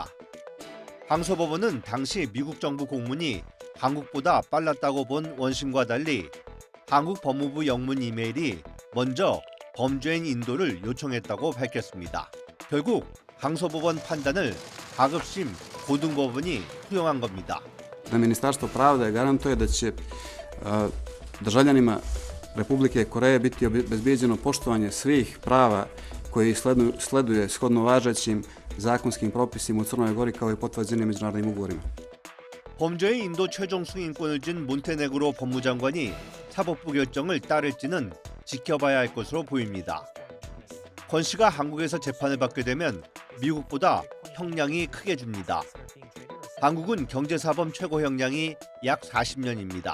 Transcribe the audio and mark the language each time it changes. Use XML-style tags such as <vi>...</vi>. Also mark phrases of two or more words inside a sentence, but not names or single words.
<ko>항소법원은 당시 미국 정부 공문이 한국보다 빨랐다고 본 원심과 달리 한국 법무부 영문 이메일이 먼저 범죄인 인도를 요청했다고 밝혔습니다. 결국 항소법원 판단을 하급심 고등법원이 수용한 겁니다.</ko> <sr>Ministarstvo pravde garantuje da će državljanima Republike Koreje biti obezbeđeno poštovanje svih prava koji sleduje shodno važećim zakonskim propisima u Crnoj Gori kao i potvrđenim međunarodnim ugovorima.</sr> <ko>범죄의 인도 최종 승인권을 준 몬테네그로 법무장관이 사법부 결정을 따를지는 지켜봐야 할 것으로 보입니다. 권 씨가 한국에서 재판을 받게 되면 미국보다 형량이 크게 줍니다. 한국은 경제사범 최고 형량이 약 40년입니다.</ko>